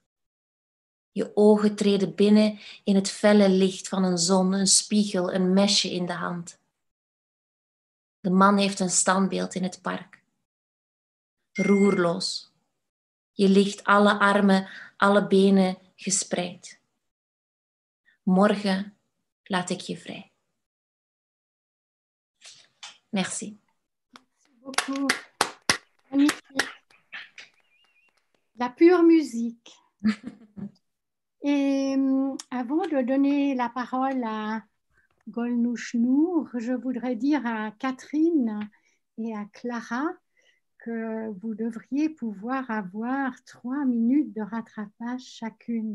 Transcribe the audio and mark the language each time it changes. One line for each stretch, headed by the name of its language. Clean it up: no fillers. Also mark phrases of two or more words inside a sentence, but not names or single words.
Dutch: Je ogen treden binnen in het felle licht van een zon, een spiegel, een mesje in de hand. De man heeft een standbeeld in het park. Roerloos. Je ligt alle armen, alle benen gespreid. Morgen laat ik je vrij.
French: Merci. Merci beaucoup. Magnifique. La pure musique. Et avant de donner la parole à Golnouch Nour, je voudrais dire à Catherine et à Clara que vous devriez pouvoir avoir 3 minutes de rattrapage chacune.